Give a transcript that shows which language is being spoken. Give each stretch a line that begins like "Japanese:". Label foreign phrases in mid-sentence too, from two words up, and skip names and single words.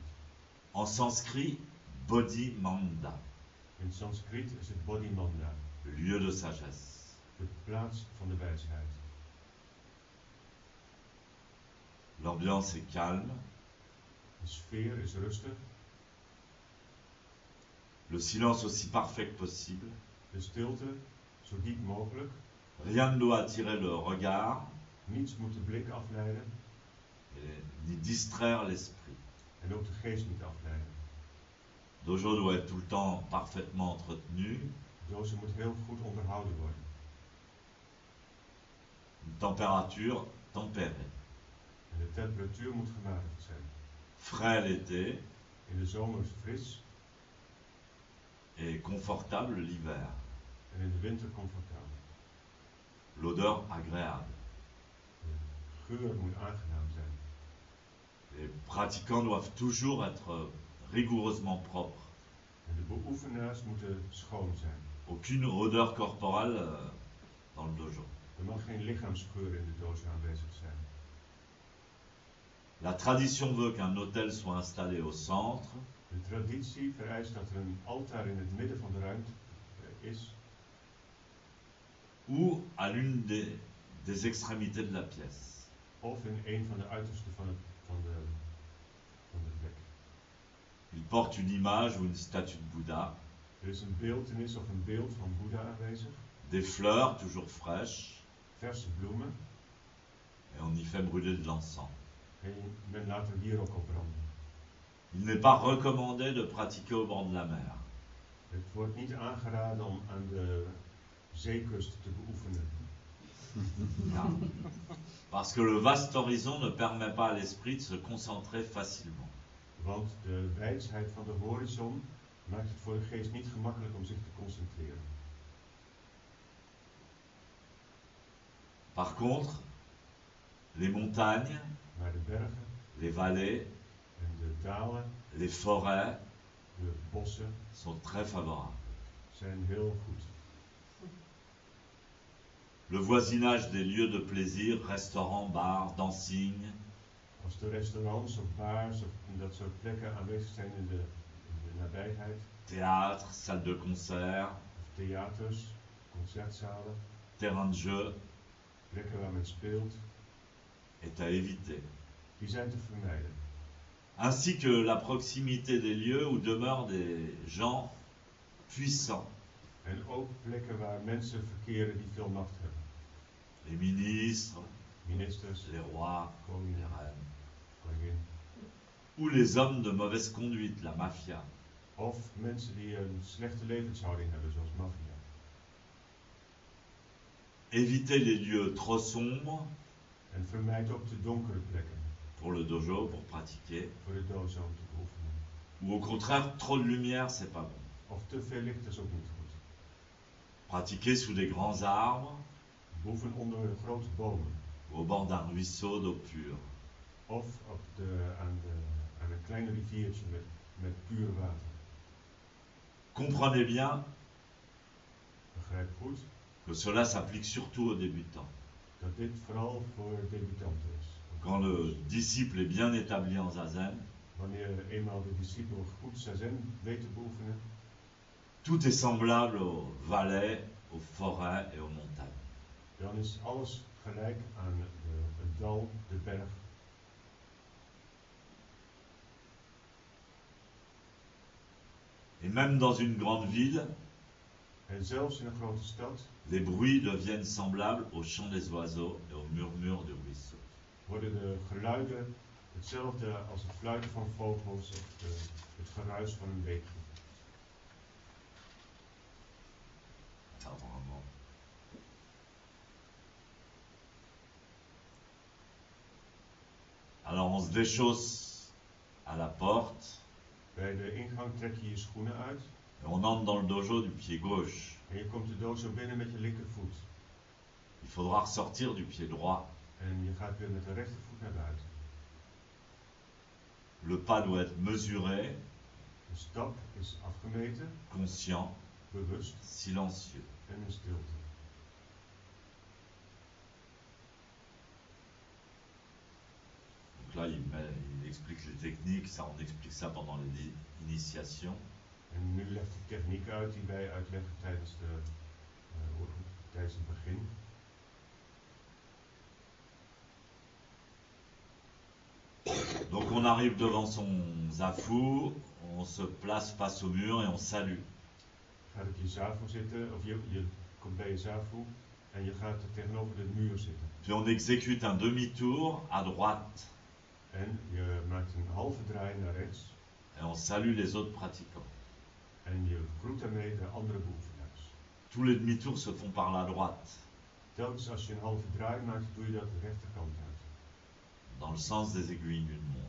French: En sanskrit, Bodhi Manda,
Dutch: In Sanskriet is het Bodhimanda,
French: le lieu de sagesse.
Dutch: de plaats van de wijsheid.
French: L'ambiance est calme,
Dutch: De sfeer is rustig,
French: le silence aussi parfait que possible.
Dutch: de stilte zo diep mogelijk.
French: Rien ne doit attirer le regard
Dutch: Niets moet de blik afleiden
French: ni distraire l'esprit.
Dutch: en ook de geest niet afleiden.
French: Le dojo doit être tout le temps parfaitement entretenu,
Dutch: De dojo moet heel goed onderhouden worden.
French: une température tempérée.
Dutch: En de temperatuur moet gematigd zijn.
French: Frais l'été
Dutch: In de zomer fris
French: et confortable l'hiver.
Dutch: en in de winter comfortabel.
French: L'odeur agréable.
Dutch: De geur moet aangenaam zijn.
French: Les pratiquants doivent toujours être rigoureusement propres.
Dutch: En de beoefenaars moeten schoon zijn.
French: Aucune odeur corporelle dans le dojo.
Dutch: Er mag geen lichaamsgeur in de dojo aanwezig zijn.
French: La tradition veut qu'un autel soit installé au centre
Dutch: De traditie vereist dat er een altaar in het midden van de ruimte is,
French: ou à l'une des extrémités de la pièce.
Dutch: of in een van de uitersten van de plek.
French: Il porte une image ou une statue de Bouddha,
Dutch: Er is een beeltenis of een beeld van Boeddha aanwezig,
French: des fleurs toujours fraîches,
Dutch: verse bloemen,
French: et on y fait brûler de l'encens.
Dutch: en men laat er wierook op branden.
French: Il n'est pas recommandé de pratiquer au bord de la mer.
Dutch: Het wordt niet aangeraden om aan de zeekust te beoefenen,
French: Non. Parce que le vaste horizon ne permet pas à l'esprit de se concentrer facilement.
Dutch: want de wijsheid van de horizon maakt het voor de geest niet gemakkelijk om zich te concentreren.
French: Par contre, les montagnes,
Dutch: Maar de bergen
French: les vallées,
Dutch: en de dalen,
French: les forêts
Dutch: de bossen
French: sont très favorables.
Dutch: zijn heel goed.
French: Le voisinage des lieux de plaisir, restaurants, bars, dancing,
Dutch: Als de restaurants of bars of dat soort plekken aanwezig zijn in de nabijheid,
French: théâtre, salle de concert,
Dutch: of theaters, concertzalen,
French: terrain de jeu,
Dutch: plekken waar men speelt,
French: est à éviter.
Dutch: die zijn te vermijden.
French: Ainsi que la proximité des lieux où demeurent des gens puissants,
Dutch: En ook plekken waar mensen verkeren die veel macht hebben.
French: les ministres,
Dutch: Ministers,
French: les rois, les
Dutch: koningen,
French: reines,
Dutch: koningin.
French: ou les hommes de mauvaise conduite, la mafia.
Dutch: Of mensen die een slechte levenshouding hebben, zoals maffia.
French: Éviter les lieux trop sombres
Dutch: En vermijd ook de donkere plekken
French: pour le dojo, pour pratiquer,
Dutch: voor de dozo om te beoefenen.
French: ou au contraire, trop de lumière, c'est pas bon.
Dutch: Of te veel licht is ook niet goed.
French: Pratiquer sous des grands arbres
Dutch: Beoefen onder grote bomen.
French: ou au bord d'un ruisseau d'eau pure.
Dutch: Of aan een klein riviertje met puur water.
French: Comprenez bien
Dutch: Begrijp goed
French: que cela s'applique surtout aux débutants.
Dutch: dat dit vooral voor debutanten is.
French: Quand le disciple est bien établi en zazen,
Dutch: Wanneer eenmaal de discipel goed zazen weet te beoefenen,
French: tout est semblable aux vallées, aux forêts et aux montagnes.
Dutch: dan is alles gelijk aan het dal, de berg.
French: Et même dans une grande ville,
Dutch: En zelfs in een grote stad
French: les bruits deviennent semblables au chant des oiseaux et au murmure du ruisseau.
Dutch: worden de geluiden hetzelfde als het fluiten van vogels of het geruis van een beekje.
French: Ah, vraiment. Alors on se déchausse à la porte
Dutch: Bij de ingang trek je je schoenen uit
French: et on entre dans le dojo du pied gauche.
Dutch: en je komt de dozo binnen met je linkervoet.
French: Il faudra ressortir du pied droit.
Dutch: En je gaat weer met de rechtervoet naar buiten.
French: Le pas doit être mesuré,
Dutch: De stap is afgemeten,
French: conscient,
Dutch: bewust
French: silencieux.
Dutch: en in stilte.
French: Donc là, il explique les techniques, ça, on explique ça pendant les initiations.
Dutch: En nu legt hij techniek uit die wij uitleggen tijdens het begin.
French: Donc on arrive devant son zafu, on se place face au mur et on salue.
Dutch: Je gaat op je zafu zitten, of je komt bij je zafu en je gaat tegenover de muur zitten.
French: Puis on exécute un demi-tour à droite
Dutch: En je maakt een halve draai naar rechts
French: et on salue les autres pratiquants.
Dutch: en je groet daarmee de andere beoefenaars.
French: Tous les demi-tours se font par la droite,
Dutch: Telkens als je een halve draai maakt, doe je dat de rechterkant uit.
French: dans le sens des aiguilles d'une montre.